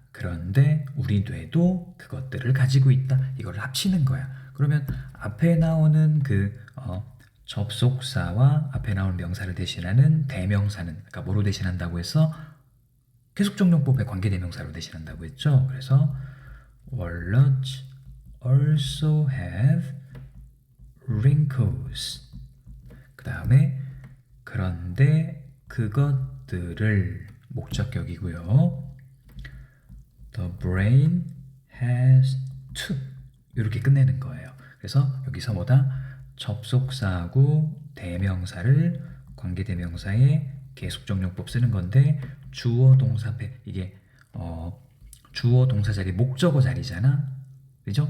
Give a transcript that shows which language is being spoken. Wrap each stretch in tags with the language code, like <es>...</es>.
<ko>그런데 우리 뇌도 그것들을 가지고 있다. 이걸 합치는 거야. 그러면 앞에 나오는 접속사와 앞에 나오는 명사를 대신하는 대명사는, 그러니까 뭐로 대신한다고 해서 계속정용법의 관계대명사로 대신한다고 했죠. 그래서</ko> <en>walnuts also have wrinkles.</en> <ko>그 다음에 그런데 그것들을 목적격이고요.</ko> <en>The brain has to.</en> <ko>이렇게 끝내는 거예요. 그래서 여기서 접속사하고 대명사를 관계대명사의 계속정용법 쓰는 건데 주어 동사패, 이게 주어 동사 자리 목적어 자리잖아. 그죠?</ko>